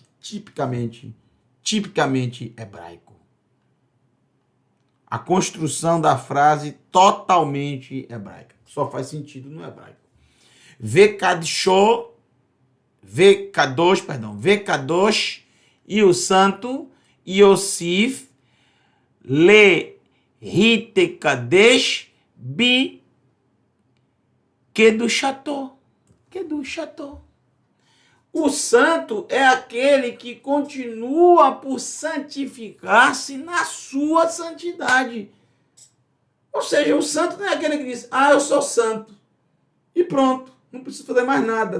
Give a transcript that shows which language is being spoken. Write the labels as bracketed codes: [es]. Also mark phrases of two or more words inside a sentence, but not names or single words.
[pt] Tipicamente hebraico. A construção da frase totalmente hebraica. Só faz sentido no hebraico. Vekadosh, e o santo, [he] יוסיף להתקדש בקדושתו. [pt] O santo é aquele que continua por santificar-se na sua santidade. Ou seja, o santo não é aquele que diz: ah, eu sou santo, e pronto, não preciso fazer mais nada.